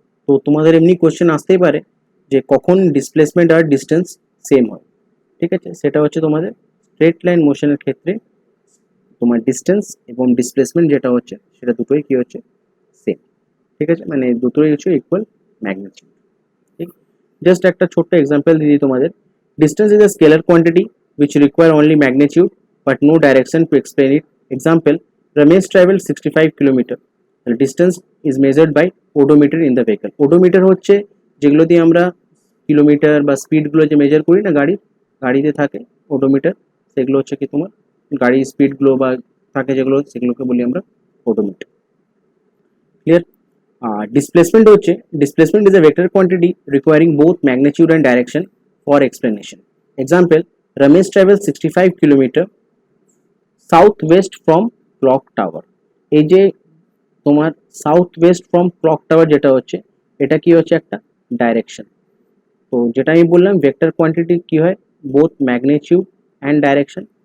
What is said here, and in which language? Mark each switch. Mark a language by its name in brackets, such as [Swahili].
[Bangla] তো তোমাদের এমনি কোশ্চেন আসতেই পারে যে কখন ডিসপ্লেসমেন্ট আর ডিস্টেন্স সেম হয়, ঠিক আছে, সেটা হচ্ছে তোমাদের স্ট্রেট লাইন মোশনের ক্ষেত্রে তোমার ডিস্টেন্স এবং ডিসপ্লেসমেন্ট যেটা হচ্ছে সেটা দুটোই কি হচ্ছে সেম, ঠিক আছে, মানে দুটোই হচ্ছে ইকুয়াল ম্যাগনিটিউড। ঠিক, জাস্ট একটা ছোট্ট এক্সাম্পল দিয়ে দিই তোমাদের। [English] Distance is a scalar quantity which require only magnitude but no direction to explain it. Example, Ramesh traveled 65 kilometer. The distance is measured by odometer in the vehicle. [Bangla] Odometer হচ্ছে যেগুলো দিয়ে আমরা kilometre বা স্পিডগুলো যে measure করি না গাড়িতে থাকে ওডোমিটার, সেগুলো হচ্ছে কি তোমার গাড়ির স্পিডগুলো বা থাকে যেগুলো সেগুলোকে বলি আমরা ওডোমিটার। ক্লিয়ার? ডিসপ্লেসমেন্ট হচ্ছে [English] Displacement is a vector quantity requiring both magnitude and direction for explanation. Example, Ramesh travels 65 kilometer [Bangla] south West from clock tower. এই যে তোমার south West from clock tower যেটা হচ্ছে এটা কি হচ্ছে একটা ডাইরেকশন। তো যেটা আমি বললাম ভেক্টর কোয়ান্টিটি কি হয় বোথ ম্যাগনিটিউড অ্যান্ড ডাইরেকশন।